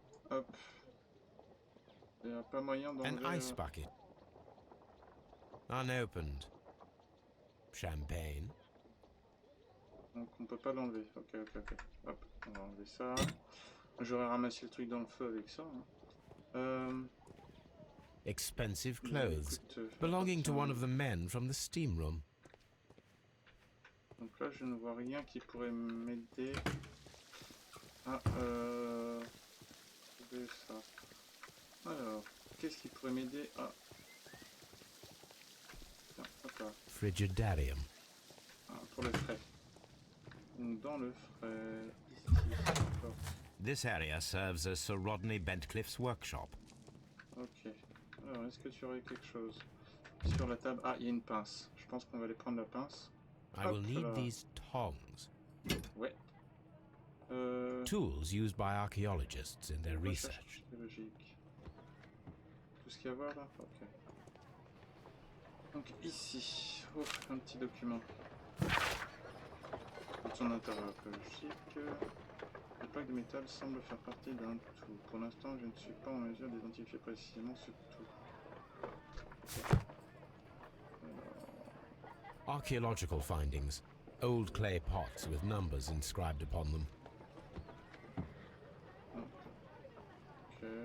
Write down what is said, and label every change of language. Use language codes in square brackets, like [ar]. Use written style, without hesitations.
[fr] Hop. Il n'y a pas moyen d'enlever... [en] An ice bucket. Unopened. Champagne. [fr] Donc on peut pas l'enlever. Ok. Hop, on va enlever ça. J'aurais ramassé le truc dans le feu avec ça. Hein. [en] Expensive clothes. Belonging to one of the men from the steam room. [fr] Donc là, je ne vois rien qui pourrait m'aider à trouver ça. Alors, qu'est-ce qui pourrait m'aider à... Tiens, hop là. Frigidarium. Ah, pour le frais. Donc dans le frais, ici, d'accord. [en] This area serves as Sir Rodney Bentcliffe's workshop. [fr] Ok. Alors, est-ce que tu aurais quelque chose sur la table? Ah, il y a une pince. Je pense qu'on va aller prendre la pince. [en] I will need these tongs. [fr] Ouais. [en] Tools used by archaeologists in their research. [fr] Logique. Tout ce qu'il y a à voir là? Ok. Donc ici, oh, un petit document. De son intérieur archéologique. Les plaques de métal semblent faire partie d'un tout. Pour l'instant, je ne suis pas en mesure d'identifier précisément ce tout. Okay. [en] Archaeological findings. Old clay pots with numbers inscribed upon them. [fr] Ok.